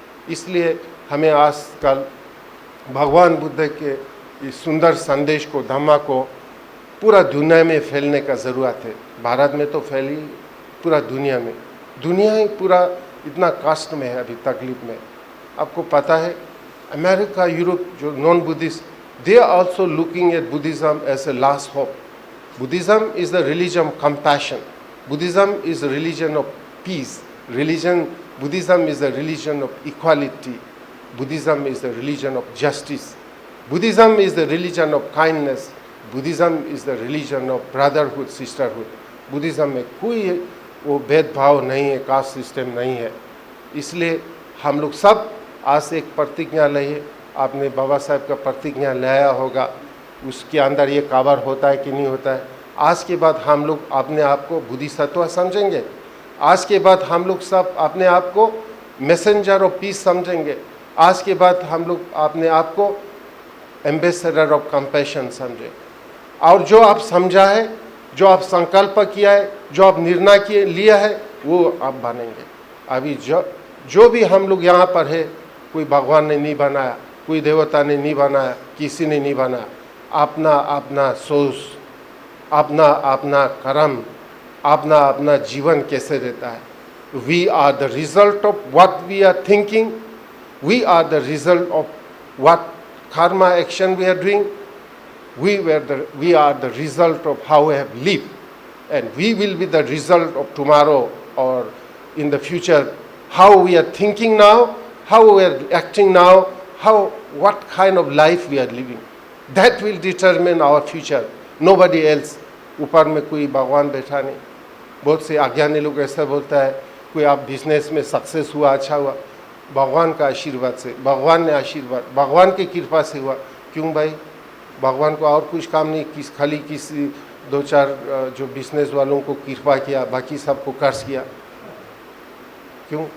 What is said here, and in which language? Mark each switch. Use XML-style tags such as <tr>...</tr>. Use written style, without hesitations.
<hi>इसलिए हमें आजकल भगवान बुद्ध के इस सुंदर संदेश को, धम्मा को पूरा दुनिया में फैलने का ज़रूरत है। भारत में तो फैली, पूरा दुनिया में, दुनिया ही पूरा इतना कष्ट में है अभी, तकलीफ में। आपको पता है अमेरिका, यूरोप जो non Buddhist,</hi> <en>they are also looking at Buddhism as a last hope. Buddhism is the religion of compassion. Buddhism is a religion of peace. Buddhism is a religion of equality. Buddhism is the religion of justice. Buddhism is the religion of kindness. Buddhism is the religion of brotherhood, sisterhood.</en> <hi>Buddhism में कोई वो भेदभाव नहीं है, caste system नहीं है। इसलिए हम लोग सब आज एक प्रतिज्ञा लिए। आपने बाबा साहब का प्रतिज्ञा लाया होगा, उसके अंदर ये कवर होता है कि नहीं होता है। आज के बाद हम लोग अपने आप को बोधिसत्व समझेंगे। आज के बाद हम लोग सब अपने आप को</hi> <en>messenger of peace</en> <hi>समझेंगे। आज के बाद हम लोग अपने आप को</hi> <en>ambassador of compassion</en> <hi>समझे। और जो आप समझा है, जो आप संकल्प किया है, जो आप निर्णय लिया है, वो आप बनेंगे। अभी जो भी हम लोग यहाँ पर है, कोई भगवान ने नहीं बनाया, कोई देवता ने नहीं बनाया, किसी ने नहीं बनाया। अपना अपना सोच, अपना अपना कर्म, अपना अपना जीवन कैसे रहता है।</hi> <en>We are the result of what we are thinking, we are the result of what karma action we are doing, we are the result of how we have lived, and we will be the result of tomorrow or in the future. How we are thinking now, how we are acting now, what kind of life we are living, that will determine our future. Nobody else.</en> <hi>ऊपर में कोई भगवान बैठा नहीं। बहुत से अज्ञानी लोग ऐसा बोलता है, कोई आप बिजनेस में सक्सेस हुआ, अच्छा हुआ, भगवान का आशीर्वाद से, भगवान ने आशीर्वाद, भगवान की कृपा से हुआ। क्यों भाई? भगवान को और कुछ काम नहीं, खाली किसी दो चार जो बिजनेस वालों को कृपा किया, बाकी सबको कर्ज किया। क्यों?</hi>